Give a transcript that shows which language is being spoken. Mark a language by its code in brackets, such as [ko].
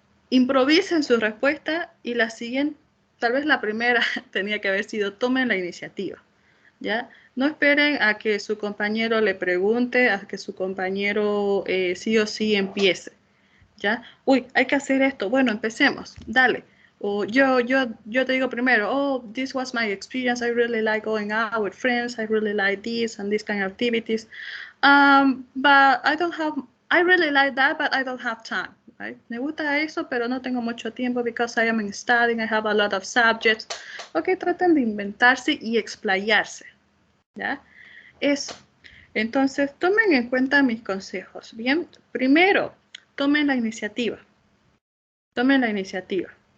[es] Improvisen su respuesta y la siguiente, tal vez la primera tenía que haber sido, tomen la iniciativa, ¿ya? No esperen a que su compañero le pregunte, a que su compañero sí o sí empiece, ¿ya? Uy, hay que hacer esto. Bueno, empecemos. Dale. O yo te digo primero, [en] oh, this was my experience. I really like going out with friends. I really like this and this kind of activities. But I really like that, but I don't have time, right? [es] Me gusta eso, pero no tengo mucho tiempo [en] because I am studying. I have a lot of subjects. Ok, [es] traten de inventarse y explayarse, ¿ya? Eso. Entonces, tomen en cuenta mis consejos. Bien, primero, tomen la iniciativa. Tomen la iniciativa.